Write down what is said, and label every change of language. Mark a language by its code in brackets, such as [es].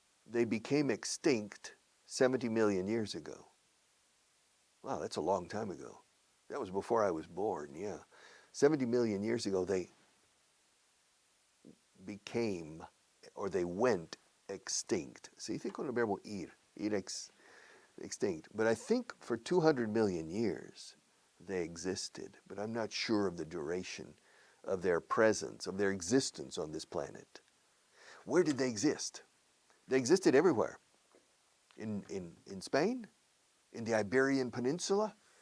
[en] They became extinct 70 million years ago. Wow, that's a long time ago. That was before I was born, yeah. 70 million years ago, they became, or they went extinct. [es] Se dice con el verbo ir extinct. [en] But I think for 200 million years, they existed, but I'm not sure of the duration of their presence, of their existence on this planet. Where did they exist? They existed everywhere. In Spain? In the Iberian Peninsula?